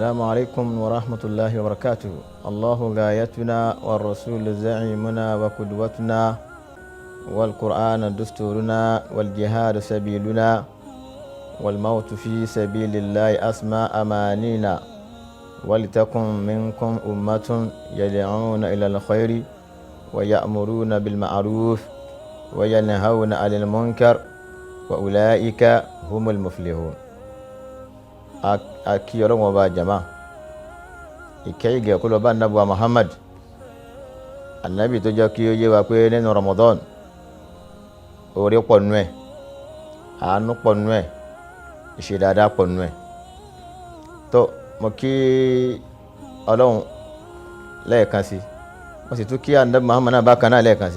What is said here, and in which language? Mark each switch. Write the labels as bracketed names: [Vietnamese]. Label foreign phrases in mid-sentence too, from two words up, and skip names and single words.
[Arabic] عليكم ورحمة الله وبركاته. الله غايتنا والرسول زعيمنا وقدوتنا والقرآن دستورنا والجهاد سبيلنا والموت في سبيل الله أسمى أمانينا ولتكن منكم أمة يدعون إلى الخير ويأمرون بالمعروف وينهون عن المنكر وأولئك هم المفلحون. [Yoruba] Aki Ọlọ́run Ọba jama ìkẹ́ ìgẹ̀ kó lọ bá Ànábì wa Muhammad, Ànábì tó jẹ́ kí ó yé wa pé nínú Ramadan oore pọ̀ nínú ẹ̀, àánú pọ̀ nínú ẹ̀, ìṣe dáadáa pọ̀ nínú ẹ̀. tó mo kí Ọlọ́run lẹ́ẹ̀kan sí, mo sì tún kí Ànábì Muhammad náà bákan náà lẹ́ẹ̀kan sí.